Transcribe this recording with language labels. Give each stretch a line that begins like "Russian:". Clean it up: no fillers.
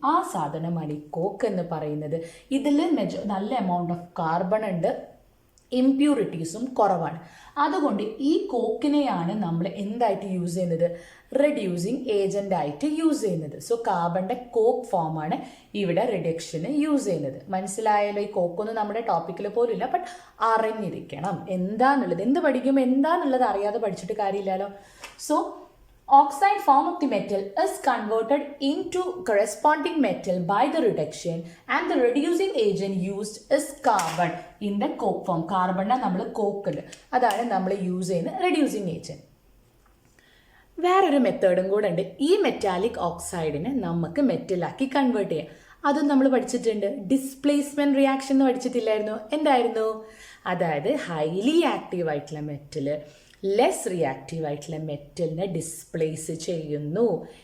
Malayalam: ആ സാധനമാണ് ഈ കോക്ക് എന്ന് പറയുന്നത്. ഇതിൽ നല്ല എമൗണ്ട് ഓഫ് കാർബൺ ഉണ്ട്, ഇംപ്യൂരിറ്റീസും കുറവാണ്. അതുകൊണ്ട് ഈ കോക്കിനെയാണ് നമ്മൾ എന്തായിട്ട് യൂസ് ചെയ്യുന്നത്? റെഡ്യൂസിങ് ഏജന്റ് ആയിട്ട് യൂസ് ചെയ്യുന്നത്. സോ കാർബണിന്റെ കോക്ക് ഫോമാണ് ഇവിടെ റിഡക്ഷന് യൂസ് ചെയ്യുന്നത്. മനസ്സിലായാലോ? ഈ കോക്കൊന്നും നമ്മുടെ ടോപ്പിക്കിൽ പോലും ഇല്ല, ബട്ട് അറിഞ്ഞിരിക്കണം എന്താന്നുള്ളത്. എന്ത് പഠിക്കുമ്പോൾ എന്താന്നുള്ളത് അറിയാതെ പഠിച്ചിട്ട് കാര്യമില്ലല്ലോ.
English: So oxide form of the metal is converted into corresponding metal by the reduction, and the reducing agent used is carbon in the coke form.
Malayalam: Carbon നമ്മൾ കോക്കിൽ അതാണ് നമ്മൾ യൂസ് ചെയ്യുന്ന റെഡ്യൂസിങ് ഏജന്റ്. വേറൊരു മെത്തേഡും കൂടെ ഉണ്ട്. ഈ മെറ്റാലിക് ഓക്സൈഡിനെ നമുക്ക് മെറ്റലാക്കി കൺവേർട്ട് ചെയ്യാം. അതും നമ്മൾ പഠിച്ചിട്ടുണ്ട്. ഡിസ്പ്ലേസ്മെന്റ് റിയാക്ഷൻ എന്ന് പഠിച്ചിട്ടില്ലായിരുന്നു? എന്തായിരുന്നു? അതായത് ഹൈലി ആക്റ്റീവ് ആയിട്ടുള്ള മെറ്റല് ലെസ് റിയാക്റ്റീവ് ആയിട്ടുള്ള മെറ്റലിനെ ഡിസ്പ്ലേസ് ചെയ്യുന്നു.